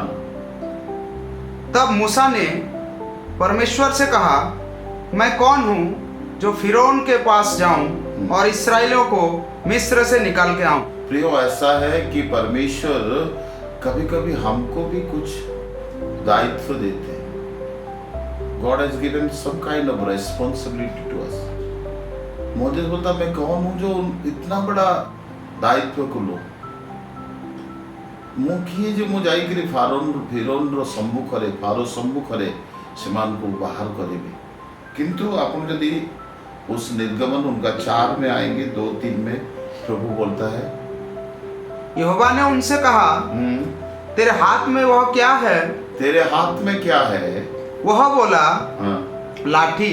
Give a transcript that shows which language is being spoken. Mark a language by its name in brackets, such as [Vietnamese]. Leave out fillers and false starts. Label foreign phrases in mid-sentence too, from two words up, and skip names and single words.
[Hindi] तब मूसा ने परमेश्वर से कहा, मैं कौन हूँ जो फिरौन के पास जाऊं और इस्राएलियों को मिस्र से निकाल के आऊं। प्रियो, ऐसा है कि परमेश्वर कभी कभी हमको भी कुछ दायित्व देते हैं। [English] God has given some kind of responsibility to us. [Hindi] मोजेस बोलता मैं कौन हूँ जो इतना बड़ा दायित्व को लो। [Odia] ମୁଁ କିଏ ଯେ ମୁଁ ଯାଇକରି ଫିରୌନର ସମ୍ମୁଖରେ ଫାରୋ ସମ୍ମୁଖରେ ସେମାନଙ୍କୁ ବାହାର କରିବି। [Hindi] किंतु अपन यदि उस निर्गमन उनका 4 में आएंगे 2-3 में प्रभु बोलता है, यहोवा ने उनसे कहा, तेरे हाथ में वह क्या है? तेरे हाथ में क्या है? वह बोला, हाँ, लाठी।